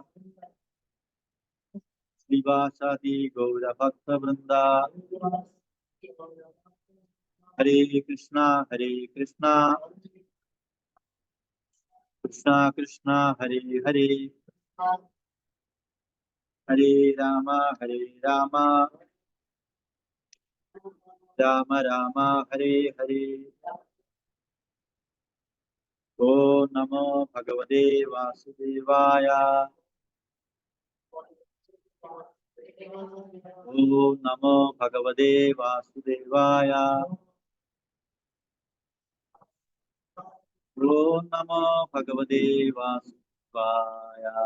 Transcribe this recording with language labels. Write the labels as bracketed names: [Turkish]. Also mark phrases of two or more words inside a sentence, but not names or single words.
[Sanskrit] श्रीवासादि गौर भक्त वृंदा ഹരേ കൃഷ്ണ ഹരേ കൃഷ്ണ കൃഷ്ണ കൃഷ്ണ ഹരേ ഹരേ ഹരേ രാമ ഹരേ രാമ രാമ രാമ ഹരേ ഹരേ. ഓം നമോ ഭഗവതേ വാസുദേവായ. ഓം നമോ ഭഗവതേ വാസുദേവായ. ഓം നമോ ഭഗവതേ വാസുദേവായ.